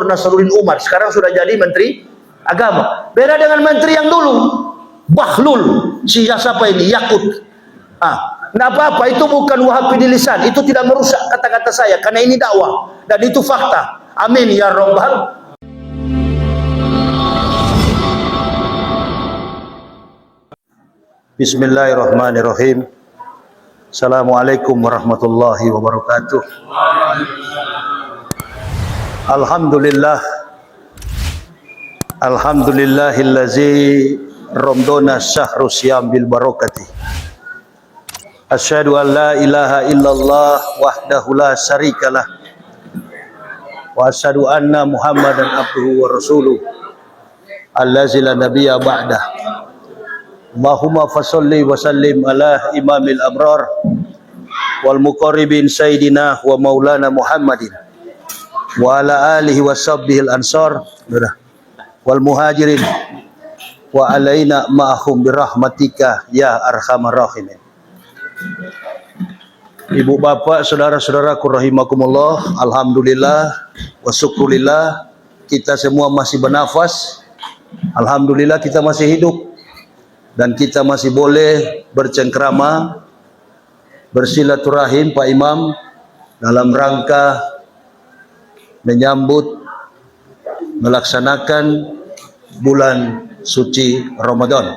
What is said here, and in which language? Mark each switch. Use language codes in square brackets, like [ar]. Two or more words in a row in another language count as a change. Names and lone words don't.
[id] Nasaruddin Umar. Sekarang sudah jadi Menteri Agama. Beda dengan menteri yang dulu, Bahlul, siapa ini? Yakut. Tidak apa-apa, itu bukan wahabi di lisan, itu tidak merusak kata-kata saya, karena ini dakwah dan itu fakta. [ar] آمين يا رب. Bismillahirrahmanirrahim. السلام عليكم ورحمة الله وبركاته. Alhamdulillah. الحمد لله الذي رمضان شهر صيام بالبركات. أشهد أن لا إله إلا الله وحده لا شريك له. وأشهد أن محمدا عبده ورسوله. الذي لا نبي بعده. اللهم فصل وسلم على إمام الأبرار والمقربين سيدنا ومولانا محمد وعلى آله وصحبه الأنصار والمهاجرين وعلينا معهم برحمتك يا أرحم الراحمين. [id] Ibu bapak, saudara-saudaraku rahimakumullah, [ar] الحمد لله والشكر لله [id] kita semua masih bernafas. Alhamdulillah kita masih hidup dan kita masih boleh bercengkrama, bersilaturahim Pak Imam dalam rangka menyambut melaksanakan bulan suci Ramadan.